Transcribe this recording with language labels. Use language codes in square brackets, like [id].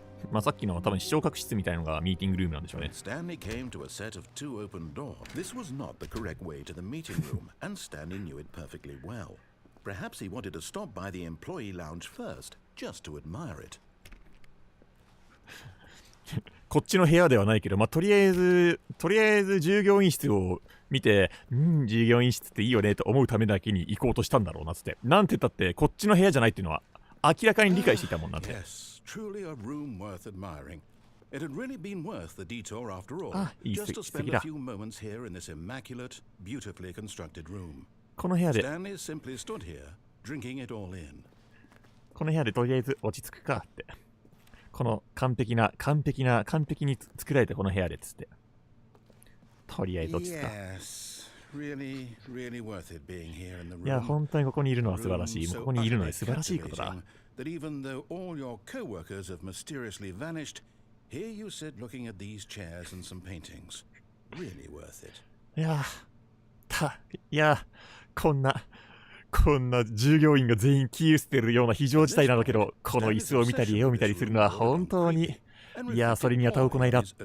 [ja] まあさっきの多分視聴覚室みたいのがミーティングルームなんでしょうね。 [en] Stanley came to a set of two open doors. This was not the correct way to the meeting room, and Stanley knew it perfectly well. Perhaps he wanted to stop by the employee lounge first, just to admire it. [ja] こっちの部屋ではないけど、まあ、とりあえず従業員室を見て、従業員室っていいよねと思うためだけに行こうとしたんだろうなつって。なんて言ったってこっちの部屋じゃないっていうのは明らかに理解していたもんなんで。 [en] Yes, truly a room worth admiring. It had really been worth the detour after all, just to spend a few moments here in this immaculate, beautifully constructed room. [ja] この部屋で [en] Stanley simply stood here, drinking it all in. [ja] この部屋でとりあえず落ち着くかって。この完璧に作られたこの部屋でつって。とりあえず落ち着くか。いや、本当にここにいるのは素晴らしい。ここにいるのは素晴らしいことだ。 [en] That even though all your co-workers have mysteriously vanished, here you sit looking at these chairs and some paintings. Really worth it. [ja] いや、こんな従業員が全員消え捨てるような非常事態なんだけど、この椅子を見たり絵を見たりするのは本当に、いや、それには他を行いだ。